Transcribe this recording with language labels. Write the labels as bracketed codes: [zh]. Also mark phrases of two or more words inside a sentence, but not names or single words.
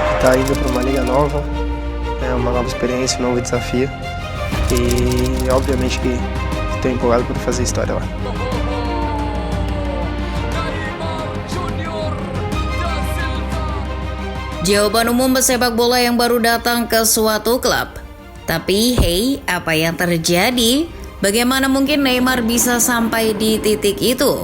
[pt] está indo para uma liga nova, é uma nova experiência, um novo desafio e obviamente que estou empolgado para fazer história lá. [id] Jawaban umum pesepak bola yang baru datang ke suatu klub. Tapi hey, apa yang terjadi? Bagaimana mungkin Neymar bisa sampai di titik itu?